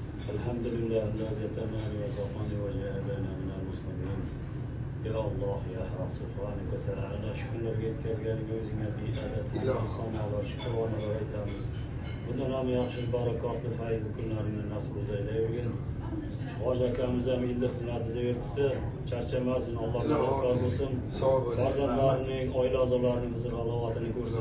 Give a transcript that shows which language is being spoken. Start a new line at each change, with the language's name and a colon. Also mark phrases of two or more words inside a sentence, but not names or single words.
Arabic: الحمد لله الذي أتمنى وسقاني وجعلنا من المسلمين. يا الله يا حق سبحانك وتعالى شكرا
Uzbek: yetkazganing o'zingga beadad sanolar shukrona aytamiz. Bundan ham yaxshi barakotli fayzli kunlaringni nasib aylavergin. Hoji akamiz ham endi xizmatida yuribdi, charchamasin, Allohga shukr bo'lsin. Farzandlarining, oila a'zolarining huzur halovatini ko'rsin.